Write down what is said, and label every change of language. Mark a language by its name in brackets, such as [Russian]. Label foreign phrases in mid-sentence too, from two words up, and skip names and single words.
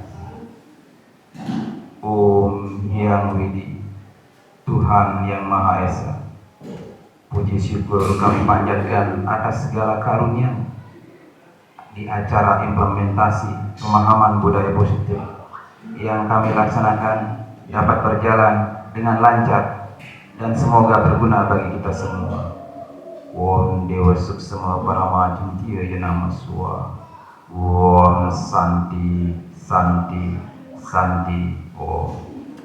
[Indonesian] Om Hyang Widi, Tuhan yang Maha Esa, puji syukur kami panjatkan atas segala karunia di acara implementasi pemahaman budaya positif yang kami laksanakan dapat berjalan dengan lancar dan semoga berguna bagi kita semua. [Sanskrit] Om Dewa Suksema Parama Cintiya Yanama Swa. Om Santi Santi Santi Om.